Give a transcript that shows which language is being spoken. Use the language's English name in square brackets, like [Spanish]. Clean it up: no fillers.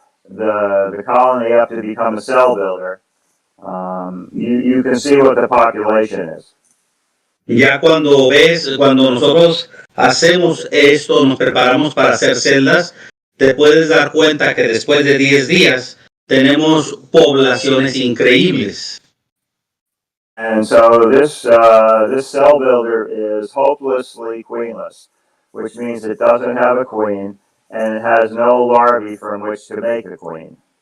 [English] the colony up to become a cell builder, you can see what the population is. [Spanish] Ya cuando nosotros hacemos esto, nos preparamos para hacer celdas, te puedes dar cuenta que después de 10 días tenemos poblaciones increíbles. [English] And so this cell builder is hopelessly queenless, which means it doesn't have a queen and it has no larvae from which to make a queen.